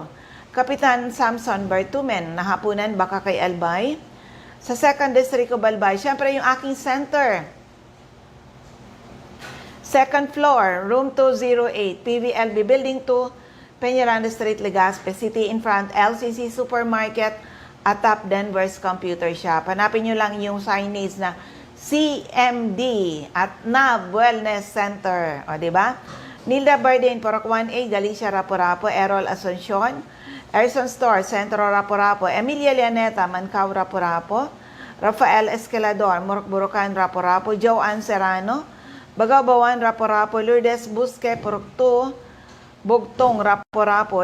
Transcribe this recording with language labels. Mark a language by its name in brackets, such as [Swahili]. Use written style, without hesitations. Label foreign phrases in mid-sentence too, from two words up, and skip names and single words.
[Filipino] Kapitan Samson Bertumen, Nahapunan, Bakakay, Albay. Sa 2nd District of Albay, syempre yung aking center. [English] Second floor, room 208, PVLB Building 2, Peñaranda Street, Legazpi City, in front, LCC Supermarket, atap Denver's Computer Shop. [Filipino] Hanapin nyo lang yung signage na CMD at NAB Wellness Center. O, diba? Nilda Bardin, Purok 1A, Galicia, Rapu-Rapu, Errol Asuncion, Erson Store, Centro, Rapu-Rapu, Emilia Lianeta, Mancao, Rapu-Rapu, Rafael Escalador, Murok-Burukan, Rapu-Rapu, Joanne Serrano, Bagabawan, Rapu-Rapu, Lourdes Busque, Purok 2, Bugtong, Rapo-Rapo.